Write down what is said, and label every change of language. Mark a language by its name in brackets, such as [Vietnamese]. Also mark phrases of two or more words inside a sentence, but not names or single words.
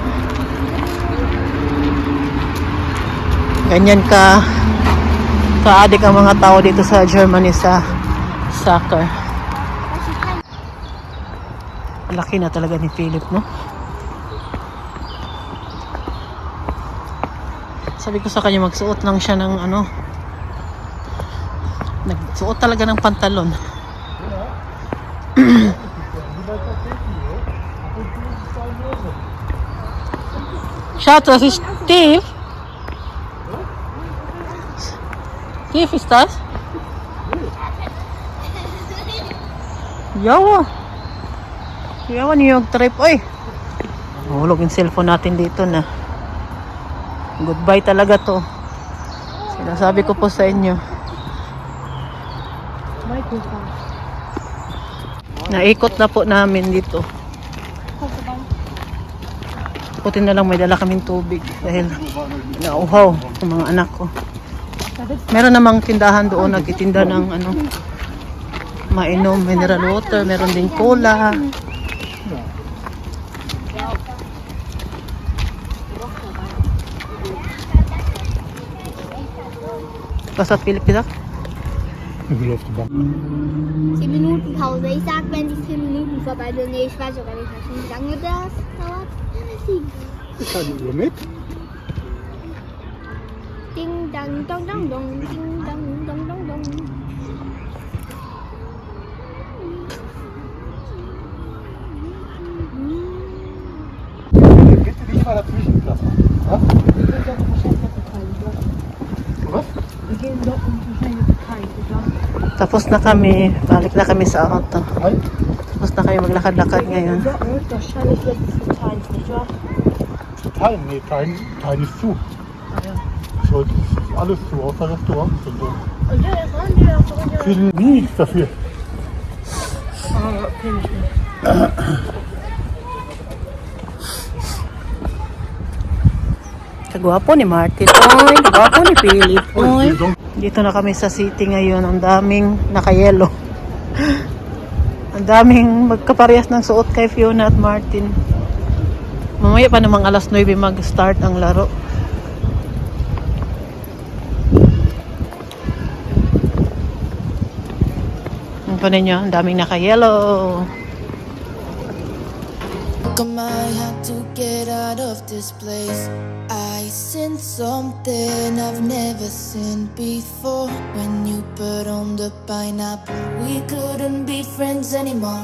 [Filipino] Ganyan kaadik ang mga tao dito sa Germany sa soccer. Laki na talaga ni Philip, no? Sabi ko sa kanya magsuot lang siya ng nagsuot talaga ng pantalon. [German] Schaut, das ist Steve. Steve, ist das? [Filipino] Yawa niyo yung trip. Oy! Mahulog yung cellphone natin dito na. Goodbye talaga to. Sinasabi ko po sa inyo. Naikot na po namin dito. Puti na lang may dala kaming tubig dahil nauhaw ang mga anak ko. Meron namang tindahan doon nagtitinda ng mainom, [English] mineral water, [Filipino] meron ding cola. [German] Was hat Philipp gesagt? Ich will auf die Bank. 10 Minuten Pause. Ich sag, wenn die 10 Minuten vorbei sind. Nee, ich weiß sogar nicht mehr, wie lange das dauert. Ich fahre die Uhr mit. Ding, dang, dong, dong, dong. Ding, dang, dong, dong, dong. Bitte nicht mal dazwischen lassen. Ja? Was? [Filipino] Tapos na kami. Balik na kami sa auto. [German] Nein? [Filipino] Tapos na kami maglakad-lakad ngayon. [German] Teilen? Nee, Teilen ist zu. So, das ist alles zu, außer Restaurants und so. Kriegen nie nichts dafür. [Filipino] Kagwapo ni Martin. Oy, kagwapo ni Philip. Oy. Dito na kami sa city ngayon. Ang daming naka-yellow. Ang daming magkaparehas ng suot kay Fiona at Martin. Mamaya pa namang alas 9 mag-start ang laro. Ang pa ninyo, ang daming naka-yellow. [English] I had to get out of this place. I sense something I've never seen before. When you put on the pineapple, we couldn't be friends anymore.